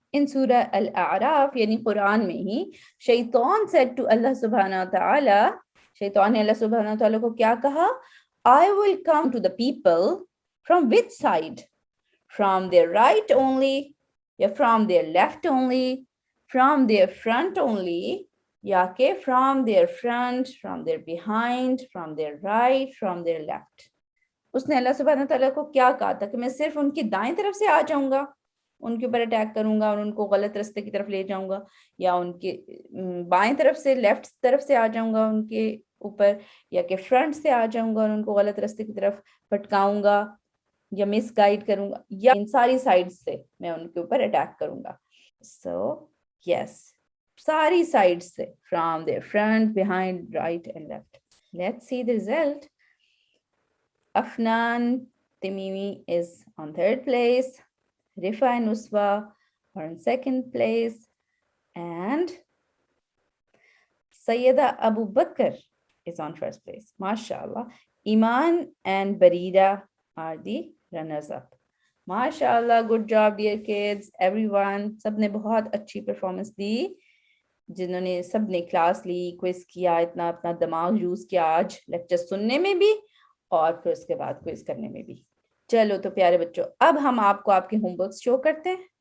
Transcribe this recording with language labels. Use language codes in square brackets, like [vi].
[en] In Surah Al-A'raf, [ur] یعنی قرآن میں ہی, [en] شیطان said to Allah subhanahu wa ta'ala, [ur] شیطان نے اللہ سبحانہ wa ta'ala کو کیا کہا؟ [en] I will come to the people from which side? From their right only, یا from their left only, from their front only, یا کہ from their front, from their behind, from their right, from their left. [ur] اس نے اللہ سبحانہ تعالیٰ کو کیا کہا تھا کہ میں صرف ان کی دائیں طرف سے آ جاؤں گا, ان کے اوپر اٹیک کروں گا اور ان کو غلط رستے کی طرف لے جاؤں گا, یا ان کے بائیں طرف سے لیفٹ طرف سے آ جاؤں گا ان کے اوپر, یا کہ فرنٹ سے آ جاؤں گا اور ان کو غلط رستے کی طرف بھٹکاؤں گا یا مس گائیڈ کروں گا, یا ان ساری سائڈ سے میں ان کے اوپر اٹیک کروں گا. [en] So yes, ساری side سے, from their front, behind, right and left. Let's see the result. Afnan Tamimi is on third place, Rifa and Uswa are in second place, and Sayyida Abu Bakr is on first place. MashaAllah. Iman and Barira are the runners up. MashaAllah, good job dear kids, everyone. [ur] سب نے بہت اچھی performance دی, جنہوں نے سب نے class لی, quiz کیا, اتنا اپنا دماغ یوز کیا آج لیکچر سننے میں بھی اور پھر اس کے بعد کوئز کرنے میں بھی. چلو تو پیارے بچوں, اب ہم آپ کو آپ کے ہوم ورک شو کرتے ہیں.